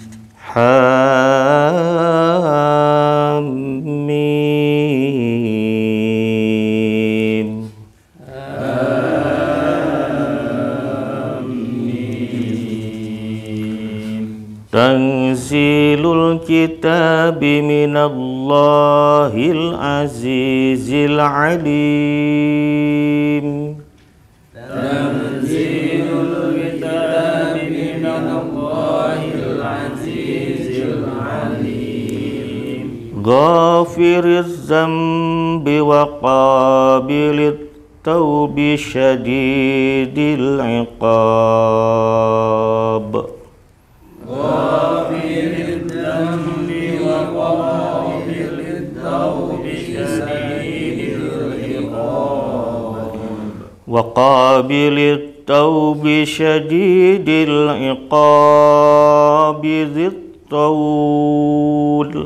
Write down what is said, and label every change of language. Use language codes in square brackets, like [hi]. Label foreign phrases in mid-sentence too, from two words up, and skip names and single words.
[ar] Hamim. تنزيل الكتاب من الله العزيز العليم. تنزيل الكتاب من الله العزيز العليم. غافر الذنب وقابل التوب شديد العقاب. وقابل التوب شديد العقاب ذي الطول.